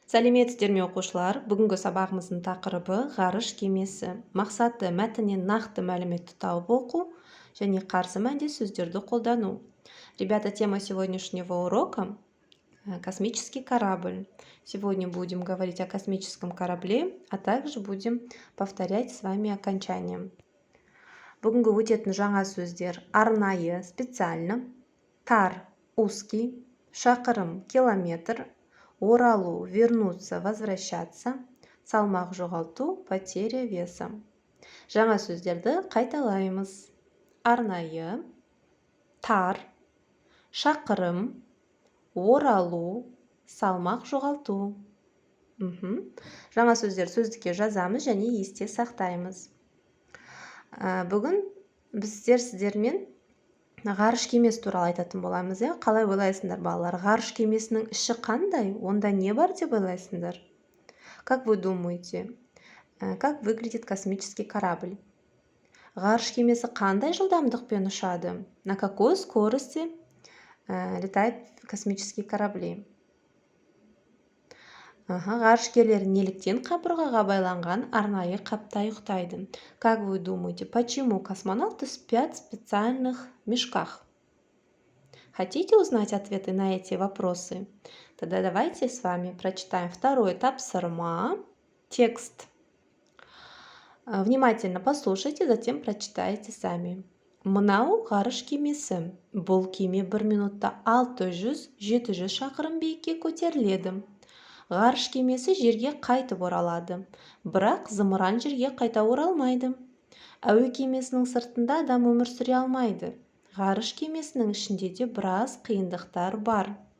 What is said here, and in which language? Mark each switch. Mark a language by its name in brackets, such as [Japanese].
[Kazakh] Сәлеметсіздер ме оқушылар? Бүгінгі сабағымыздың тақырыбы ғарыш кемесі. Мақсаты мәтіннен нақты мәліметті тауып оқу және қарсы мәнде сөздерді қолдану. [Russian] Ребята, тема сегодняшнего урока космический корабль. Сегодня будем говорить о космическом корабле, а также будем повторять с вами окончания. [Kazakh] Бүгінгі өтетін жаңа сөздер: арнайы, специально, тар, узкий, шақырым, километр, оралу, вернуться, возвращаться, салмақ жоғалту, потеря веса. Жаңа сөздерді қайталаймыз. Арнайы, тар, шақырым, оралу, салмақ жоғалту. Жаңа сөздер сөздікке жазамыз және есте сақтаймыз. Бүгін біздер сіздермен ғарыш кемесі туралы айтатын боламыз. Қалай ойлайсыңдар, балалар? Ғарыш кемесінің іші қандай? Онда не бар деп ойлайсыңдар? [Russian] Как вы думаете, как выглядит космический корабль? [Kazakh] Ғарыш кемесі қандай жылдамдықпен ұшады? [Russian] На какой скорости летают космические корабли? [Kazakh] Ғарышкерлер неліктен қабырғаға байланған арнайы қапта ұйықтайды? [Russian] Как вы думаете, почему космонавты спят в специальных мешках? Хотите узнать ответы на эти вопросы? Тогда давайте с вами прочитаем второй тапсырма, текст. Внимательно послушайте, затем прочитайте сами. [Kazakh] Мынау ғарыш кемесі. Бұл кеме 1 минутта 600-700 шақырым биікке көтеріледі. Ғарыш кемесі жерге қайтып оралады, бірақ зымыран жерге қайта оралмайды. Әуе кемесінің сыртында адам өмір сүре алмайды. Ғарыш кемесінің ішінде де біраз қиындықтар бар.